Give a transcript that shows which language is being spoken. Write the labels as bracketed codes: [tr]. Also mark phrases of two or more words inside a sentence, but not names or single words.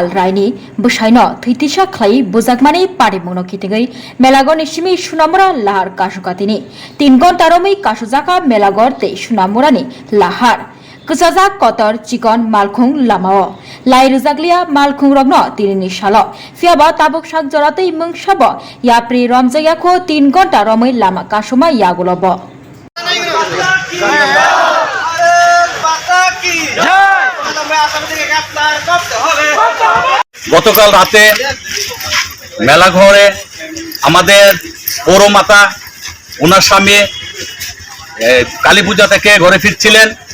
[trp] रायनि बुसाइन थैतिसा खलाई बुजाकमानि पार्टी मुंगनो कितिगै मेलागर निसिमी सुनामुरा लाहार कासुकातिनि 3 घंटा रमै कासुजाका मेलागर ते सुनामुरानि लाहार कसाजा कतर चिकन मालखुं लामाओ लाई रजागलिया मालखुं रगनो तिनिनि सालो फियाबा ताबुक साक जरातै मंगसाब याप्रि रमजागियाखो 3 घंटा रमै लामा कासुमा यागुलब [bn] গতকাল রাতে মেলাঘরে আমাদের পৌরমাতা ওনার স্বামী কালী পূজা থেকে ঘরে ফিরছিলেন।